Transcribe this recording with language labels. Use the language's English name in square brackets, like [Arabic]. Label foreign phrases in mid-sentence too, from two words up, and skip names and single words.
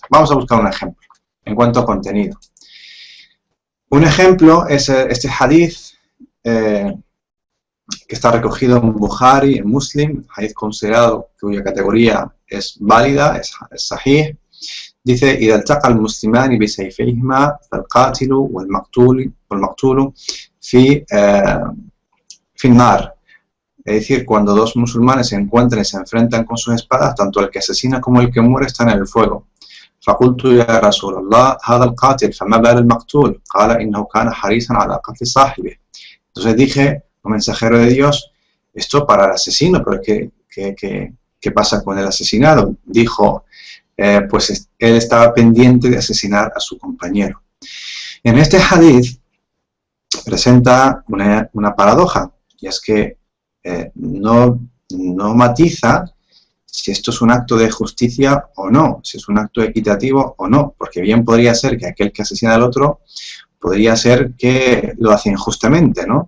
[Spanish] Vamos a buscar un ejemplo en cuanto a contenido. Un ejemplo es este hadith que está recogido en Bukhari, en Muslim, hadith considerado cuya categoría es válida, es sahih. Dice: [Arabic] إذا التقى المسلمان بسيفيهما فالقاتل والمقتول في النار. [Spanish] Es decir, cuando dos musulmanes se encuentran y se enfrentan con sus espadas, tanto el que asesina como el que muere están en el fuego. [Arabic] فقلت يا رسول الله هذا القاتل فما بال المقتول قال إنه كان حريصا على قتل صاحبه. [Spanish] Entonces dije: oh mensajero de Dios, esto para el asesino, pero ¿qué pasa con el asesinado? Dijo: pues él estaba pendiente de asesinar a su compañero. En este hadith presenta una paradoja, y es que no matiza si esto es un acto de justicia o no, si es un acto equitativo o no, porque bien podría ser que aquel que asesina al otro podría ser que lo hace injustamente, ¿no?